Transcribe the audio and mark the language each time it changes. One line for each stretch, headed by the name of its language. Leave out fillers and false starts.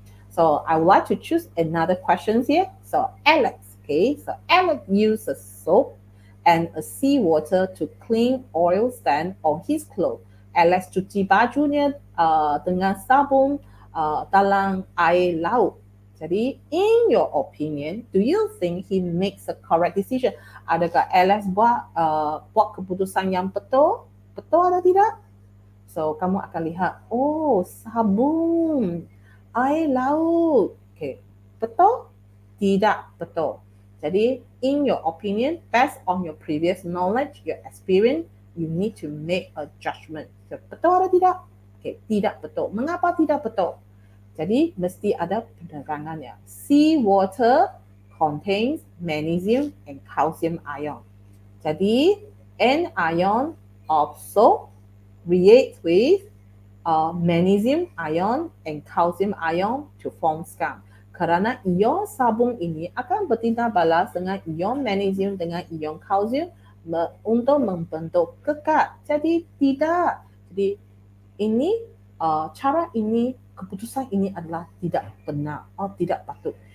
English: So I would like to choose another question here. So Alex, Alex used a soap and a seawater to clean oil stain on his clothes.
Malay: Alex cuci bajunya dengan sabun dalam air laut.
English: Jadi, in your opinion, do you think he makes a correct decision?
Malay: Adakah Alex buat keputusan yang betul? Betul atau tidak? So, kamu akan lihat, sabun, air laut. Betul? Tidak betul.
English: Jadi, in your opinion, based on your previous knowledge, your experience, you need to make a judgment.
Malay: So, betul atau tidak? Tidak betul. Mengapa tidak betul? Jadi, mesti ada penerangannya.
English: Seawater contains magnesium and calcium ion. Jadi, an ion of soap reacts with magnesium ion and calcium ion to form scum.
Malay: Kerana ion sabun ini akan bertindak balas dengan ion magnesium dengan ion calcium untuk membentuk kekat. Jadi tidak. Jadi ini cara ini, keputusan ini adalah tidak benar atau tidak patut.